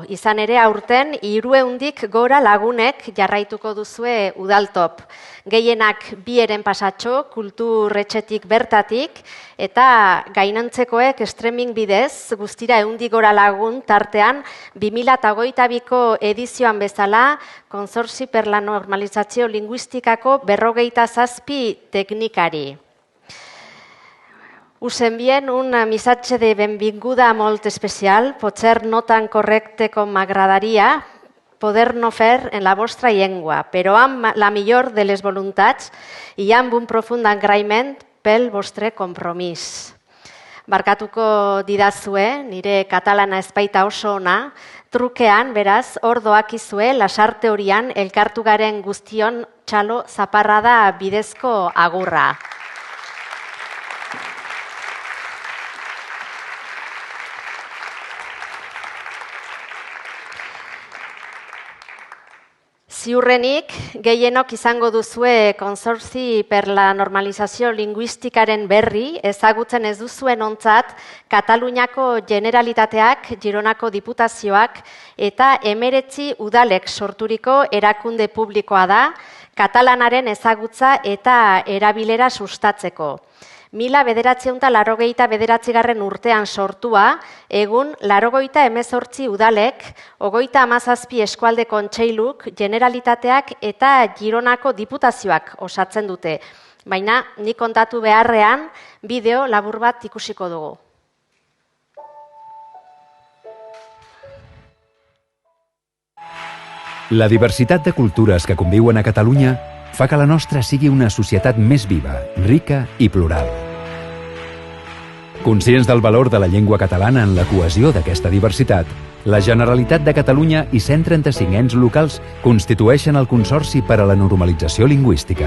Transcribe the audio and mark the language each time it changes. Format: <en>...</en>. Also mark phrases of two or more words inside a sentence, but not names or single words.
<eu>Izan ere aurten 300 gora lagunek jarraituko duzue udaltop. Gehienak 2 pasatxo, kulturretxetik bertatik, eta gainontzekoek streaming bidez, guztira 100 gora lagun tartean 2022ko edizioan bezala, Consorci per la Normalizazio Linguistikako 57 teknikari.</eu> <ca>Us envien un missatge de benvinguda molt especial. Potser no tan correcte com m'agradaria poder-no fer en la vostra llengua, però amb la millor de les voluntats i amb un profund agraïment pel vostre compromís.</ca> <eu>Barkatuko didazue, nire katalana ez baita oso ona, trukean, beraz, hor doakizue, lasarte horian elkartu garen guztion txalo zaparrada bidezko agurra. Ziurrenik, gehienok izango duzue Consorci per la Normalizazio Linguistikaren berri, ezagutzen ez duzuen ontzat, Kataluniako Generalitateak, Gironako Diputazioak eta 19 udalek sorturiko erakunde publikoa da, katalanaren ezagutza eta erabilera sustatzeko. 1989 urtean sortua, egun 88 udalek, 37 eskualde kontseiluk, Generalitateak eta Gironako Diputazioak osatzen dute. Baina, nik kontatu beharrean, bideo labur bat ikusiko dugu.</eu> <ca>La diversitat de cultures que conviuen a Catalunya fa que la nostra sigui una societat més viva, rica i plural. Conscients del valor de la llengua catalana en la cohesió d'aquesta diversitat, la Generalitat de Catalunya i 135 ens locals constitueixen el Consorci per a la Normalització Lingüística.</ca>